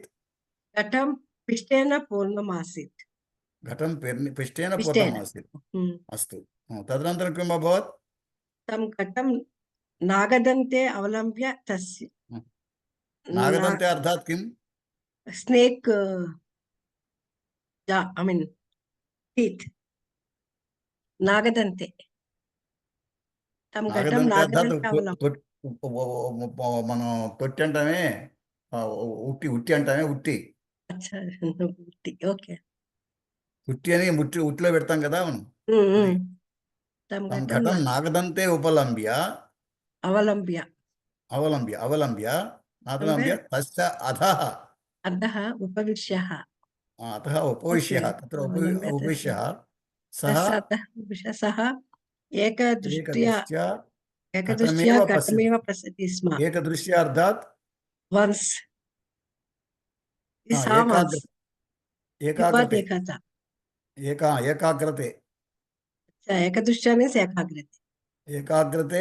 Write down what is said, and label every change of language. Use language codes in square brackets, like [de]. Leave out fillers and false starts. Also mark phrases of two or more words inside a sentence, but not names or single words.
[sa] घटं पिष्टेन पूर्णम् आसीत्। पिष्टेन पूर्णम् आसीत्। अस्तु। तदनन्तरं किम् अभवत्? तं घटं नागदन्ते अवलम्ब्य तस्य नागदन्ते अर्थात् किम्? [en] snake I mean teeth [sa] नागदन्ते तं घटं नागदन्ते अवलम्ब्य [te] మనం తొట్టి అంటామే ఉట్టి అంటామే ఉట్టి ఓకే ఉట్టి అని ఉట్టిలో పెడతాం కదా మనం. [sa] घटं नागदन्ते अवलम्ब्य तस्य अधः उपविश्य तत्र उपविश्य सः एकदृष्ट्या घटमेव पश्यति स्म। एकदृष्ट्या अर्थात् वंस एकाग्रते एकदृष्ट्या मीन्स एकाग्रते